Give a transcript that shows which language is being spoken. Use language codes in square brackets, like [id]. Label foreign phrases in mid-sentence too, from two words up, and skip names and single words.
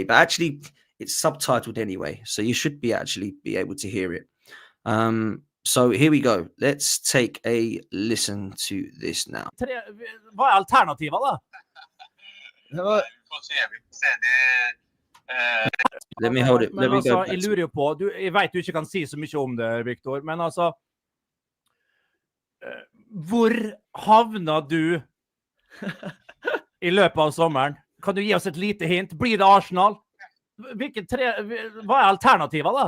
[en] But actually, it's subtitled anyway, so you should be able to hear it. So here we go. Let's take a listen to this now. [sv] Vad är alternativet då? [en] Let me hold it. [no] Men altså, jeg lurer jo på, jeg vet du ikke kan si så mye om det, Victor, men altså, hvor havner du i løpet av sommeren? Kan du gi oss et lite hint? Blir det Arsenal? Hva er alternativet da?